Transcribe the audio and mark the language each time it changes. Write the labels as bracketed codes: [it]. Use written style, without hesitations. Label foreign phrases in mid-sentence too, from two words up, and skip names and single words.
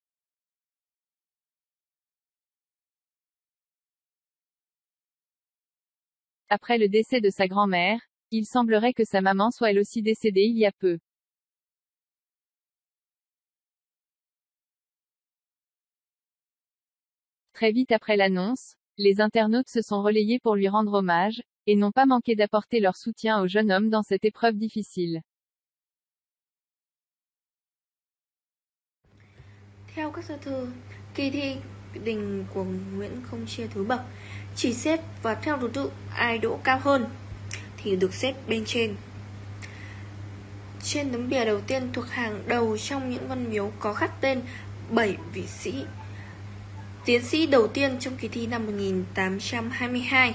[fr] Après le décès de sa grand-mère, il semblerait que sa maman soit elle aussi décédée il y a peu. Très vite après l'annonce, les internautes se sont relayés pour lui rendre hommage, et n'ont pas manqué d'apporter leur soutien au jeune homme dans cette épreuve difficile. [vi] Theo các sơ thư, kỳ thi đình của Nguyễn không chia thứ bậc, chỉ xếp và theo thứ tự ai đỗ cao hơn thì được xếp bên trên. Trên tấm bìa đầu tiên thuộc hàng đầu trong những văn miếu có khắc tên 7 vị sĩ tiến sĩ đầu tiên trong kỳ thi năm 1822.